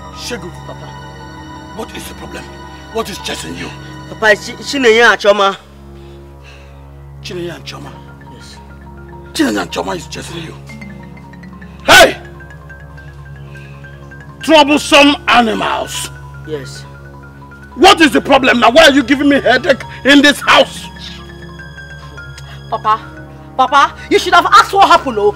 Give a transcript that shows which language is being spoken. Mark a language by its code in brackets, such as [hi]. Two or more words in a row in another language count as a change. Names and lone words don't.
[en] Shegu, Papa, what is the problem? What is chasing you? Papa, Chinenye and Choma. Chinenye and Choma? Yes. Chinenye and Choma is chasing you. Hey! Troublesome animals. Yes. What is the problem now? Why are you giving me headache in this house? Papa, you should have asked what happened, oh.